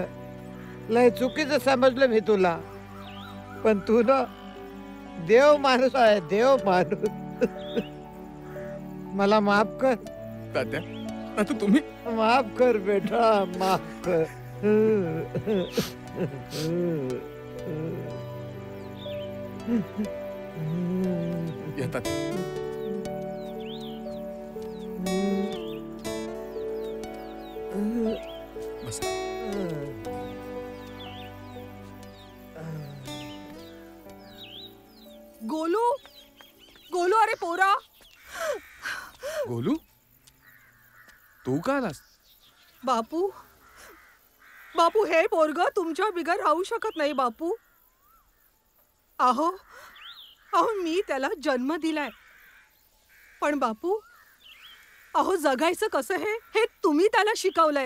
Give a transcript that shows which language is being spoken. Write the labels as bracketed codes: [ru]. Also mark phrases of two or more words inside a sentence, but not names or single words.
[mr] लय चुकीचं समजलं मी तुला, पण तू ना देव माणूस आहे, देव माणूस. मला माफ कर तात्या. आता तुम्ही माफ कर बेटा, माफ कर. येतात. बस. गोलू, गोलू, अरे पोरा. गोलू, तू का आलास? बापू, बापू, हे पोरग तुमच्या बिगर राहू शकत नाही बापू. अहो अहो मी त्याला जन्म दिलाय, पण बापू अहो जगायचं कसं हे तुम्ही त्याला शिकवलंय.